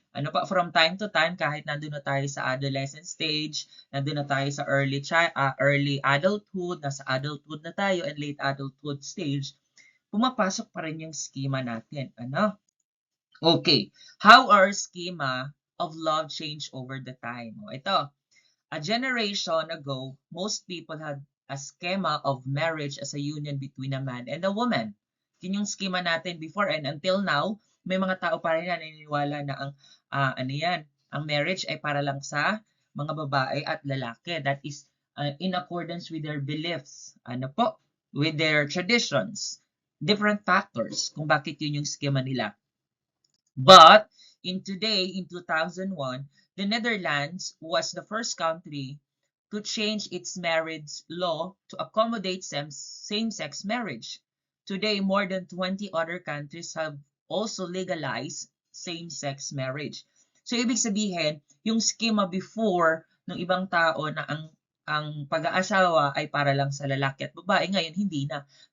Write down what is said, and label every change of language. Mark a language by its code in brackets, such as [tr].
[tl] Ano pa, [en] from time to time, [tl] kahit nandun na tayo sa adolescent stage, nandun na tayo sa early adulthood, nasa adulthood na tayo, [en] and late adulthood stage, [tl] pumapasok pa rin yung schema natin. Ano? Okay. [en] How our schema of love change over the time? [tl] Ito, [en] a generation ago, most people had a schema of marriage as a union between a man and a woman. [tl] Yun yung schema natin before, and until now, may mga tao pa rin na naniniwala na ang marriage ay para lang sa mga babae at lalaki. [en] That is in accordance with their beliefs, with their traditions, different factors [tl] kung bakit yun yung schema nila. [en] But in 2001, the Netherlands was the first country to change its marriage law to accommodate same-sex marriage. Today, more than 20 other countries have also legalized same-sex marriage. [tl] So, ibig sabihin, yung schema before ng ibang tao na ang pag-aasawa ay para lang sa lalaki at babae, ngayon hindi na.